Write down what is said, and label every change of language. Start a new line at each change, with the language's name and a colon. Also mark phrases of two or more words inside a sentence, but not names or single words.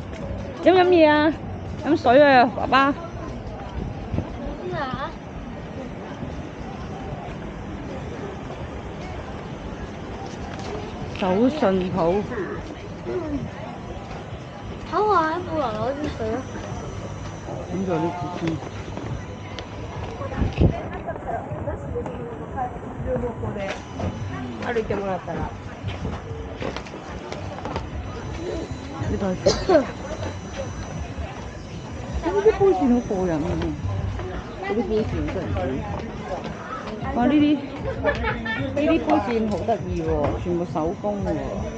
Cantonese: 飲嘢啊？飲水啊，爸爸。手信鋪。好啊，喺布蘭攞啲水咯。咁就呢支先。
Japanese: 歩いてもらったら。
Cantonese: 呢度係。呢啲杯扇好過癮啊！嗰啲杯扇真係。哇！呢啲杯扇好得意喎，全部手工嘅喎。